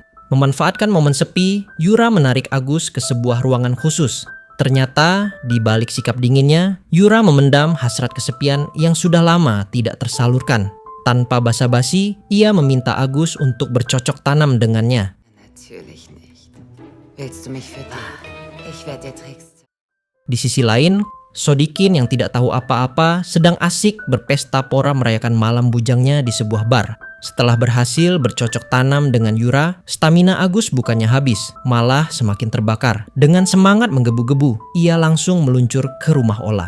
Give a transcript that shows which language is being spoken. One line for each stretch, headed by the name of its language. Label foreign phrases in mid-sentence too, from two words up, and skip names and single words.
Indonesian: Memanfaatkan momen sepi, Yura menarik Agus ke sebuah ruangan khusus. Ternyata, di balik sikap dinginnya, Yura memendam hasrat kesepian yang sudah lama tidak tersalurkan. Tanpa basa-basi, ia meminta Agus untuk bercocok tanam dengannya.
German: Natürlich nicht. Willst du mich füttern? Ich werde dir Tricks.
Indonesian: Di sisi lain, Sodikin yang tidak tahu apa-apa sedang asik berpesta pora merayakan malam bujangnya di sebuah bar. Setelah berhasil bercocok tanam dengan Yura, stamina Agus bukannya habis, malah semakin terbakar. Dengan semangat menggebu-gebu, ia langsung meluncur ke rumah Ola.